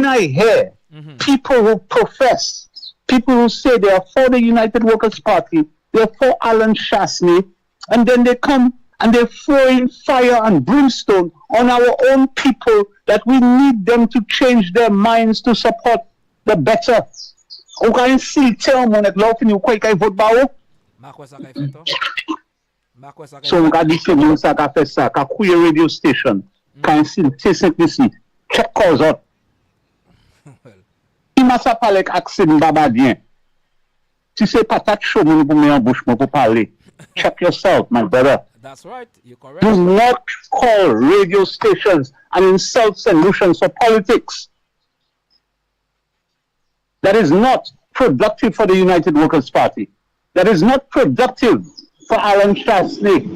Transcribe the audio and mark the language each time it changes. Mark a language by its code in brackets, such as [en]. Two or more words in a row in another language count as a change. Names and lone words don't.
[en] So when I hear people who profess people who say they are for the United Workers' Party, they are for Alan Shasney, and then they come and they throw in fire and brimstone on our own people that we need them to change their minds to support the better. [acf] Ou ka insulte an moun ek la ou fini ou kwe kay vote ba ou? So ou ka di se moun sa ka fe sa, ka kouye [en] radio station, [acf] ka insulte Saint-Lucie, [en] check cause out. [acf] Si ma sa pale ak Aksim Babadien, si se patat chou moun pou me embouche moun pou pale, [en] check yourself, my brother. That's right, you're correct. Do not call radio stations and insult solutions for politics. That is not productive for the United Workers' Party. That is not productive for Alan Shasney.